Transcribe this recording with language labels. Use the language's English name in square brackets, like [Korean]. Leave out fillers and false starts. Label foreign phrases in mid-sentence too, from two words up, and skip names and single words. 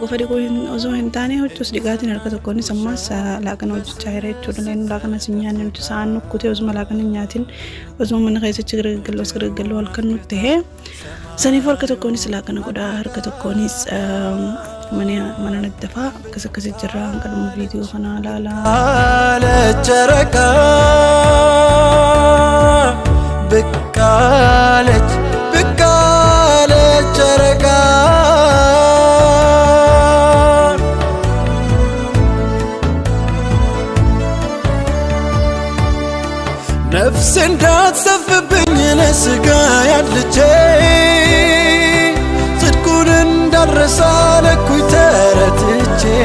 [Oromo] qofa dhiquu osoo hin taane huccuus dhiqaatiin harka tokkoon ammas laaqana hojjechaa jira jechuudha leen laaqana sin nyaanne nuti sa'aan nukkutee osuma laaqana hin nyaatin osuma mana keessatti gargalloo halkan nutti ta'e saniifuu harka tokkoonis laaqana godhaa harka tokkoonis mana naddafaa akkasii jirra hanga dhuma viidiyoo kana ilaalaa [Amharic] ጨረቃ ብቃለች ጨረቃ ነፍሴ እንዳትሰፍብኝ ለስጋ ያልቼ ጽድቁን እንዳልረሳ ለኩኝ ተረትቼ